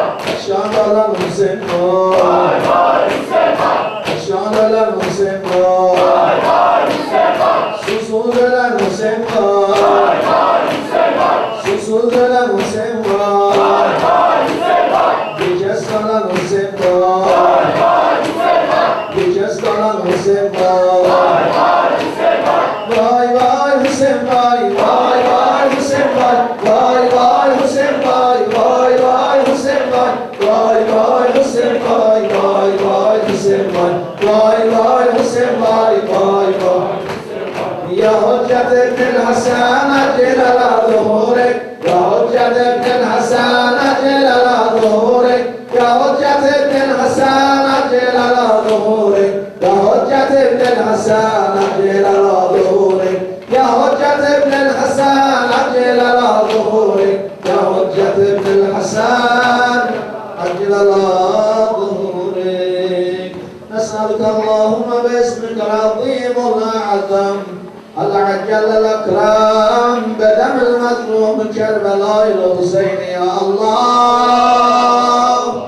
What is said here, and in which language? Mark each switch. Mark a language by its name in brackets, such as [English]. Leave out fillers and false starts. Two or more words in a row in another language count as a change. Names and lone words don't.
[Turkish] Şan ölen Hüseyin vay, Vay vay Hüseyin vay. şan ölen Hüseyin vay. Vay vay Hüseyin vay. Susuz ölen Hüseyin vay, Vay vay Hüseyin vay. susuz ölen Hüseyin vay. Vay vay Hüseyin vay. Bir kez kalan Hüseyin vay, Vay vay Hüseyin vay. bir kez kalan Hüseyin vay. Vay vay Hüseyin vay. Vay vay Hüseyin vay, vay vay Hüseyin vay, vay vay Hüseyin vay, vay vay Hüseyin vay, vay vay Hüseyin vay, vay vay Hüseyin vay, vay vay Hüseyin vay, vay vay. [Arabic] يا حجة ابن الحسن عجل على ظهورك، يا حجة ابن الحسن عجل على ظهورك، يا حجة ابن الحسن عجل على ظهورك، يا حجة ابن الحسن عجل على ظهورك، يا حجة ابن الحسن عجل على ظهورك، يا حجة ابن الحسن عجل على ظهورك. نسألك اللهم باسمك العظيم والأعظم العجل الأكرم بدم المظلوم كربلاء الحسين يا الله